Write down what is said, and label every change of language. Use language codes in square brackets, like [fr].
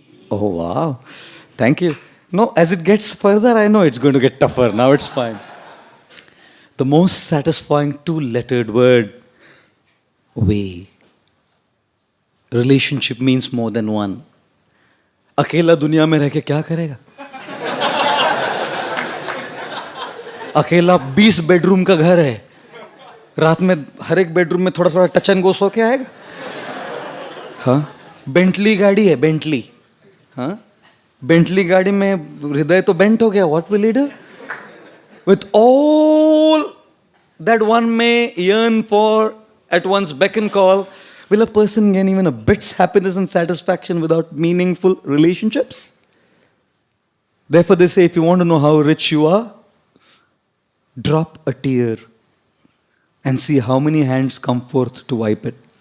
[en] Oh, wow. Thank you. No, as it gets further, I know it's going to get tougher. Now it's fine. The most satisfying two-lettered word, way. Relationship means more than one. [hi] अकेला दुनिया में रह के क्या करेगा? अकेला 20 bedroom का घर है, रात में हर एक बेडरूम में थोड़ा थोड़ा टच एंड गो सो के आएगा? हाँ, बेंटली गाड़ी है, बेंटली. हाँ, बेंटली गाड़ी में हृदय तो बेंट हो गया. [en] What will he do? With all that one may yearn for at one's beck and call, will a person gain even a bit's happiness and satisfaction without meaningful relationships? Therefore they say, if you want to know how rich you are, drop a tear and see how many hands come forth to wipe it.